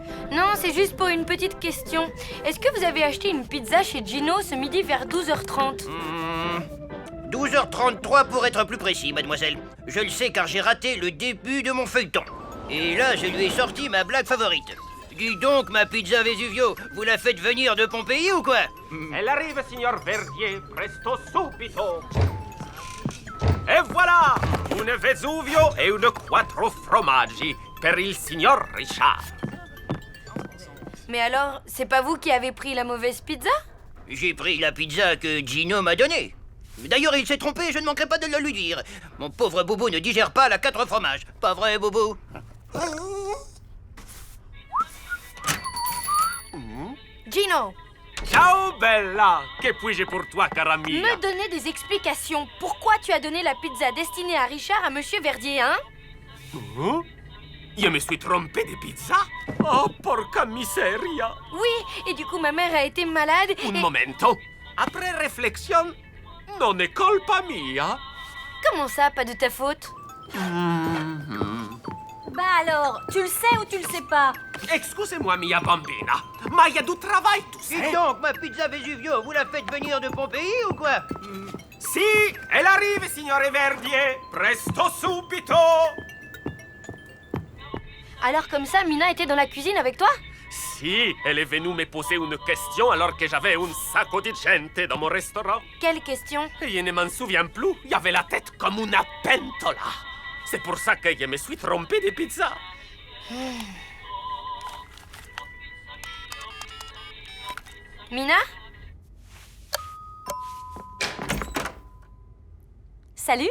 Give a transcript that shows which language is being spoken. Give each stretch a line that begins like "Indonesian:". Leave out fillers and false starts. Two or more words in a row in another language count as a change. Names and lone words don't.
French: Non, c'est juste pour une petite question. Est-ce que vous avez acheté une pizza chez Gino ce midi vers 12h30? 12h33 pour être plus précis, mademoiselle. Je le sais car j'ai raté le début de mon feuilleton. Et là, je lui ai sorti ma blague favorite. Dis donc, ma pizza Vesuvio, vous la faites venir de Pompéi ou quoi? Elle arrive,
Italian: signor Verdier, presto subito. E voilà, une Vesuvio e une quattro formaggi per il signor Richard.
French: Mais alors, c'est pas vous qui avez pris la mauvaise pizza? J'ai pris la pizza que Gino m'a donnée. D'ailleurs, il s'est trompé, je ne manquerai pas de le lui dire. Mon pauvre Boubou ne digère pas la 4 fromages. Pas vrai, Boubou? Gino!
Italian: Ciao, Bella!
French: Que puis-je pour toi,
Italian: cara mia?
French: Me donner des explications. Pourquoi tu as donné la pizza destinée à Richard à Monsieur Verdier, hein? Je me suis trompé de pizza?
Italian: Oh, porca miseria!
French: Oui, et du coup, ma mère a été malade
Italian: Un momento.
French: Après réflexion,
Italian: non è colpa mia.
French: Comment ça, pas de ta faute? Bah alors, tu le sais ou tu le sais pas? Excusez-moi,
Italian: mia bambina,
French: ma il y a du travail, tu sais. Dis donc, ma pizza Vesuvio, vous la faites venir de Pompéi ou quoi? Si, elle arrive, signore Verdier.
Italian: Presto subito.
French: Alors comme ça, Mina était dans la cuisine avec toi? Si, elle est venue me poser une question alors que j'avais
Italian: un sacco di gente
French: dans mon restaurant. Quelle question? Et je ne m'en souviens plus, il y avait la tête comme une pentola. C'est pour ça que je me suis trompé de pizza. Mina? Salut?